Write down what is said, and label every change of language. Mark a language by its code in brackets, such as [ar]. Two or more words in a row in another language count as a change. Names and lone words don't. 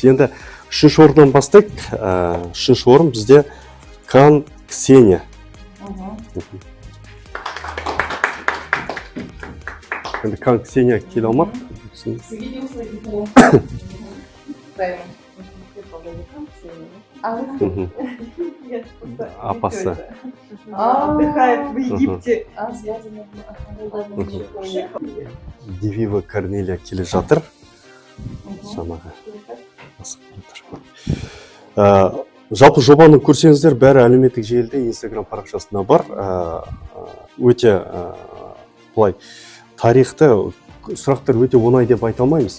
[kk] Енді 3-ші орыннан бастайық. 3-ші орын бізде Кан Ксения. Енді Кан Ксения келе алмады. Апасы. [ru] Отдыхает в Египте. [kk] Девива Корнелия келе жатыр. Жалпы жобаны көрсеңіздер, бәрі әлеуметтік желіде, Instagram парақшасында бар. Өте бұлай тарихты сұрақтар өте оңай деп айта алмаймыз.